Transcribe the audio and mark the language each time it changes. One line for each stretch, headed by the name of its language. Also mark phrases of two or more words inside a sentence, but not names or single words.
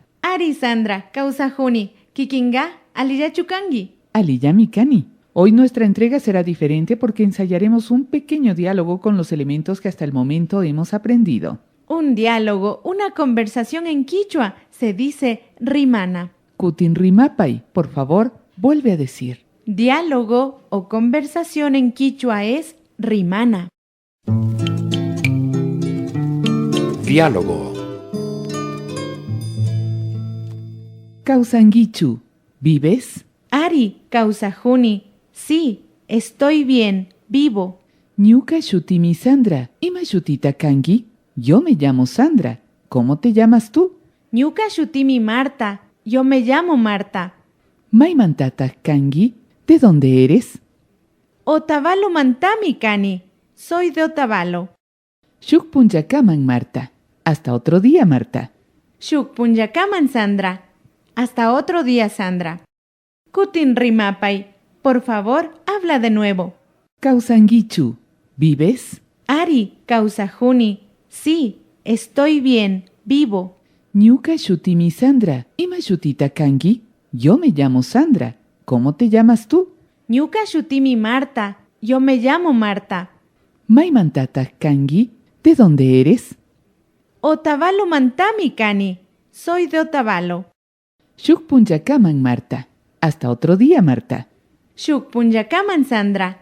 Quechua: Ari, Sandra, Causajuni, Kikinga, Aliyachukangi. Aliyamikani.
Spanish: Hoy nuestra entrega será diferente porque ensayaremos un pequeño diálogo con los elementos que hasta el momento hemos aprendido. Un diálogo, una conversación en quichua, se dice rimana.
Quechua: Kutin rimapay,
Spanish: por favor, vuelve a decir. Diálogo o conversación en quichua es rimana. Diálogo.
Quechua: Causanguichu, ¿vives? Ari, Causajuni,
Spanish: sí, estoy bien, vivo.
Quechua: Ñuka shutimi Sandra, ima shutita kangi.
Spanish: Yo me llamo Sandra. ¿Cómo te llamas tú?
Quechua: Ñuka shutimi Marta,
Spanish: yo me llamo Marta.
Quechua: Maimantata kangi,
Spanish: ¿de dónde eres?
Quechua: Otavalo Mantami Cani,
Spanish: soy de Otavalo.
Quechua: Shukpunjakaman, Marta.
Spanish: Hasta otro día, Marta.
Quechua: Shukpunyakaman, Sandra.
Spanish: Hasta otro día, Sandra.
Quechua: Kutin rimapay,
Spanish: por favor, habla de nuevo.
Quechua: Causanguichu, ¿vives? Ari, Causajuni,
Spanish: sí, estoy bien, vivo.
Quechua: Ñuka shutimi Sandra, ima shutita kangi.
Spanish: Yo me llamo Sandra. ¿Cómo te llamas tú?
Quechua: Ñuka shutimi Marta,
Spanish: yo me llamo Marta.
Quechua: Maimantata kangi,
Spanish: ¿de dónde eres?
Quechua: Otavalo Mantami Cani,
Spanish: soy de Otavalo.
Quechua: Shukpunyakaman, Marta.
Spanish: Hasta otro día, Marta.
Quechua: Shukpunyakaman, Sandra.